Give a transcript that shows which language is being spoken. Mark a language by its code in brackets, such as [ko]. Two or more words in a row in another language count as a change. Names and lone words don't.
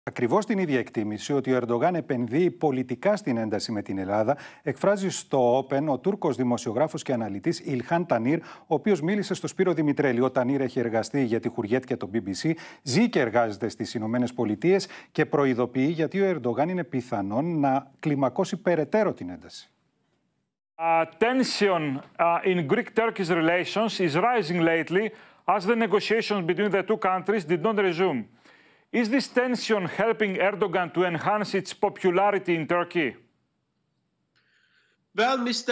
[el] Ακριβώς την ίδια εκτίμηση ότι ο Ερντογάν επενδύει πολιτικά στην ένταση με την Ελλάδα, εκφράζει στο Open ο Τούρκος δημοσιογράφος και αναλυτής Ιλχάν Τανίρ, ο οποίος μίλησε στο Σπύρο Δημητρέλη. Ο Τανίρ έχει εργαστεί για τη Χουριέτ και το BBC, ζει και εργάζεται στις Ηνωμένες Πολιτείες και προειδοποιεί γιατί ο Ερντογάν είναι πιθανόν να κλιμακώσει περαιτέρω την ένταση. [en] Tension in Greek-Turkish relations is rising lately as the negotiations between the two countries did not resume. Is this tension helping Erdogan to enhance its popularity in Turkey? Well, Mr.